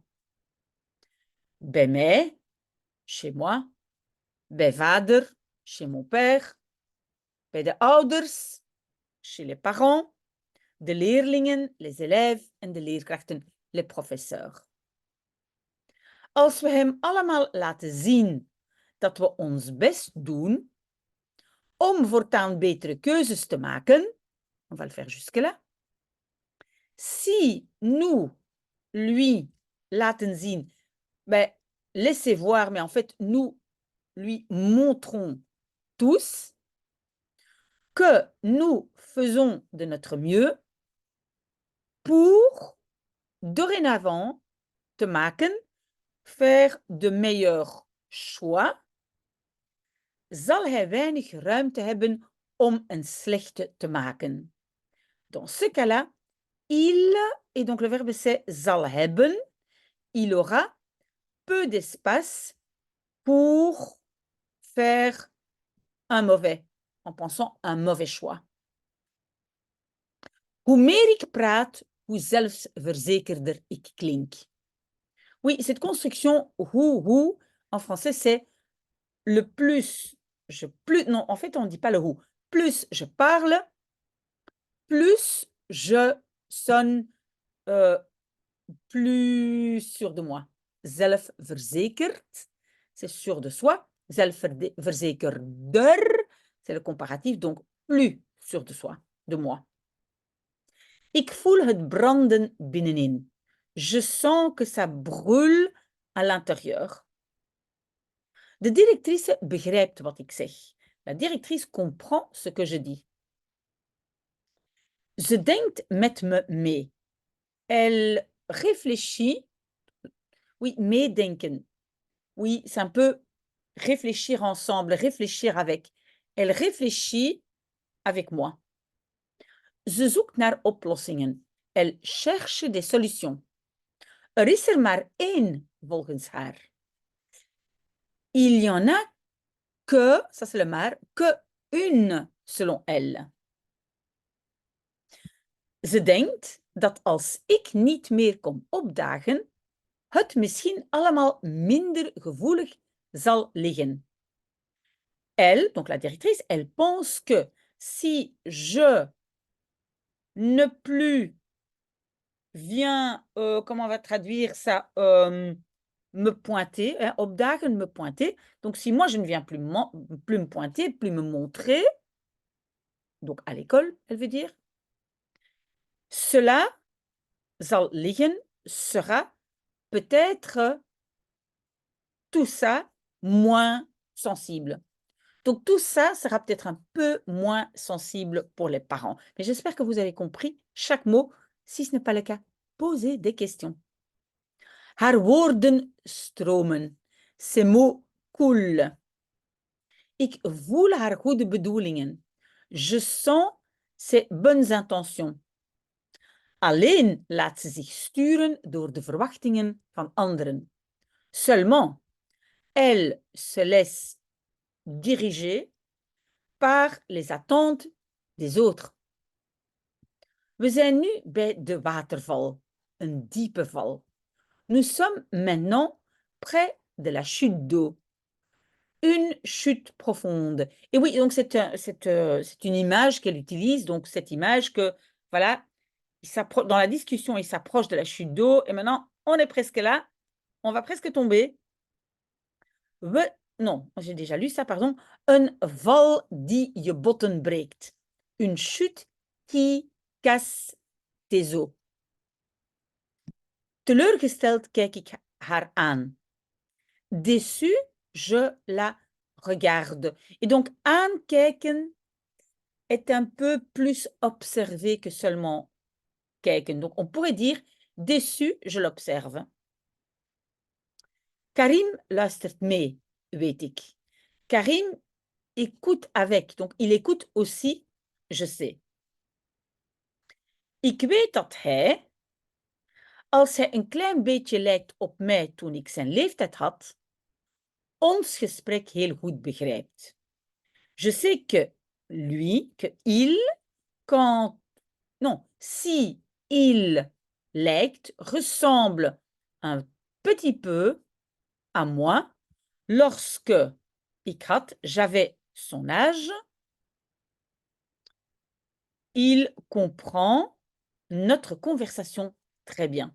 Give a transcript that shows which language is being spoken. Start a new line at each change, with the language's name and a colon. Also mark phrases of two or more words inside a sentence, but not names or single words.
Dutch: Bij mij,
French: chez moi,
Dutch: bij vader,
French: chez mon père,
Dutch: bij de ouders,
French: chez les parents,
Dutch: de leerlingen,
French: les élèves
Dutch: en de leerkrachten,
French: les professeurs.
Dutch: Als we hem allemaal laten zien dat we ons best doen om voortaan betere keuzes te maken,
French: on va le faire jusque-là. Si nous, lui,
Dutch: laten zien,
French: laissez voir, mais en fait, nous lui montrons tous que nous faisons de notre mieux pour, dorénavant,
Dutch: te maken,
French: faire de meilleurs choix
Dutch: zal hij weinig ruimte hebben om een slechte te maken.
French: Dans ce cas-là, il, et donc le verbe c'est
Dutch: zal hebben,
French: il aura peu d'espace pour faire un mauvais, en pensant un mauvais choix.
Dutch: Hoe meer ik praat, hoe zelfverzekerder ik klink.
French: Oui, cette construction hoe, en français, c'est le plus, non, en fait, on ne dit pas le hoe. Plus je parle, plus je sonne plus sûr de moi. Zelfverzekerd, c'est sûr de soi. Zelfverzekerder, c'est le comparatif, donc plus sûr de soi, de moi.
Dutch: Ik voel het branden binnenin.
French: Je sens que ça brûle à l'intérieur.
Dutch: De directrice begrijpt wat ik zeg.
French: La directrice comprend ce que je dis.
Dutch: Ze denkt met me mee.
French: Elle réfléchit. Oui, meedenken. Oui, c'est un peu réfléchir ensemble, réfléchir avec. Elle réfléchit avec moi.
Dutch: Ze zoekt naar oplossingen.
French: Elle cherche des solutions.
Dutch: Er is er maar één, volgens haar.
French: Il y en a que, ça c'est le maar, que une, selon elle.
Dutch: Ze denkt dat als ik niet meer kom opdagen, het misschien allemaal minder gevoelig zal liggen.
French: Elle, donc la directrice, elle pense que si je ne plus viens, comment on va traduire ça, me pointer, hein, opdagen, me pointer. Donc, si moi, je ne viens plus me pointer, plus me montrer, donc à l'école, elle veut dire, cela
Dutch: zal liggen,
French: sera peut-être tout ça moins sensible. Donc, tout ça sera peut-être un peu moins sensible pour les parents. Mais j'espère que vous avez compris chaque mot. Si ce n'est pas le cas, posez des questions.
Dutch: Haar woorden stromen.
French: Ces mots coulent.
Dutch: Ik voel haar goede bedoelingen.
French: Je sens ses bonnes intentions.
Dutch: Alleen laat ze zich sturen door de verwachtingen van anderen.
French: Seulement, elle se laisse diriger par les attentes des autres.
Dutch: We zijn nu bij de waterval, een diepe val.
French: Nous sommes maintenant près de la chute d'eau. Une chute profonde. Et oui, donc c'est une image qu'elle utilise, donc cette image que, voilà, dans la discussion, il s'approche de la chute d'eau, et maintenant, on est presque là, on va presque tomber. Non, j'ai déjà lu ça, pardon.
Dutch: Een val die je botten breekt.
French: Une chute qui casse tes os.
Dutch: Teleurgesteld kijk ik haar aan.
French: Déçu, je la regarde. Et donc, aankijken est un peu plus observé que seulement kijken. Donc, on pourrait dire, déçu, je l'observe.
Dutch: Karim luistert mee, weet ik.
French: Karim écoute avec, donc il écoute aussi, je sais.
Dutch: Ik weet dat hij, als hij een klein beetje lijkt op mij toen ik zijn leeftijd had, ons gesprek heel goed begrijpt.
French: Je sais que lui, que il, quand, non, si il lijkt, ressemble un petit peu à moi, lorsque
Dutch: ik had,
French: j'avais son âge, il comprend notre conversation très bien.